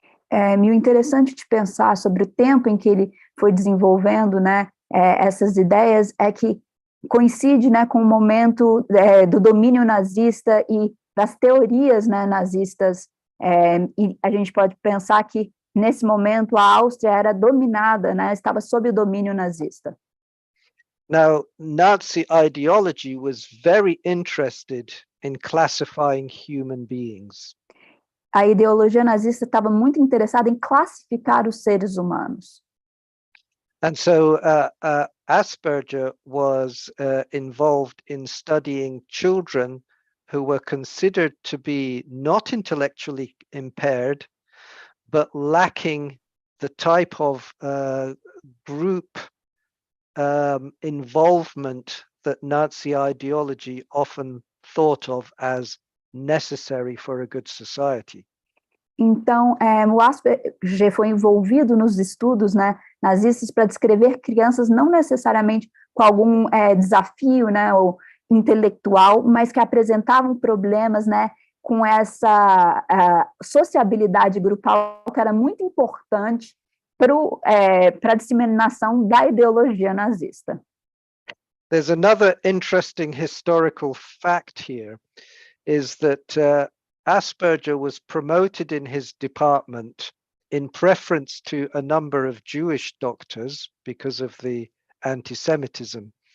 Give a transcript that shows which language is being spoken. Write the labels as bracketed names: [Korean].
[Portuguese] E o interessante de pensar sobre o tempo em que ele foi desenvolvendo, né, essas ideias é que coincide, né, com o momento do domínio nazista e das teorias, né, nazistas, e a gente pode pensar que nesse momento a Áustria era dominada, né, estava sob o domínio nazista. [English] Now, Nazi ideology was very interested in classifying human beings. [Portuguese] A ideologia nazista estava muito interessada em classificar os seres humanos. [English] And so Asperger was involved in studying children who were considered to be not intellectually impaired, but lacking the type of group involvement that Nazi ideology often thought of as necessary for a good society. [Portuguese] Então, o Asperger foi envolvido nos estudos, né, nazistas para descrever crianças não necessariamente com algum desafio, né, ou intelectual, mas que apresentavam problemas, né, com essa sociabilidade grupal que era muito importante para a disseminação da ideologia nazista. [English] There's another interesting historical fact here, is that Asperger was promoted in his department in preference to a number of Jewish doctors because of the anti-Semitism.